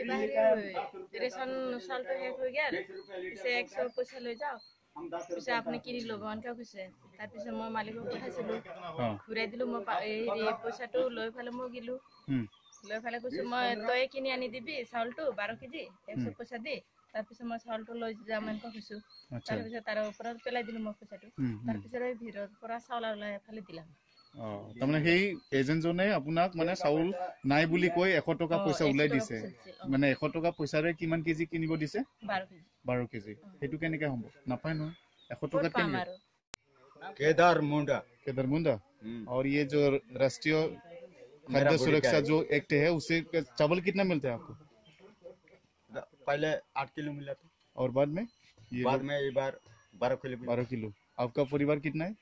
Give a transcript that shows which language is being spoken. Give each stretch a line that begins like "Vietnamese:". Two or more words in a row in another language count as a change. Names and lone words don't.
Assamese: ৰেচন চাউলটো শেষ হৈ গ'ল পিছে 100 পইচা লৈ যাও পিছে আপুনি কিনি ল'ব আনকা কৈছে তাৰপিছত মই মালিকক পঠাইছিলো ঘূৰাই দিলো মই এই পইচাটো লৈ ফালে মই গিলো লৈ ফালে কৈছো মই তই কিনি আনি দিবি চাউলটো 12 কেজি 100 পইচা দি তাৰপিছত মই চাউলটো লৈ যাম এনেকৈ কৈছো তাৰপিছত তাৰ ওপৰত পেলাই দিলো মই পইচাটো তাৰপিছত এই ভিৰৰ পৰা চাউল ওলাই ফালে দিলাম তাৰমানে সেই এজেন্টজনে আপোনাক মানে চাউল নাই বুলি কৈ 100 টকা পইচা উলাই দিছে মানে 100 টকা পইচাৰে কিমান কেজি কিনিব দিছে 12 কেজি হেতু কেনেকৈ হ'ব নাপায় নহয় 100 টকা কেনেকৈ
Hindi: केदार मुंडा और ये जो राष्ट्रीय खाद्य सुरक्षा जो एक्ट है उससे चावल कितना मिलता है आपको पहले 8 किलो मिला था और बाद में ये बार 12 किलो आपका परिवार कितना है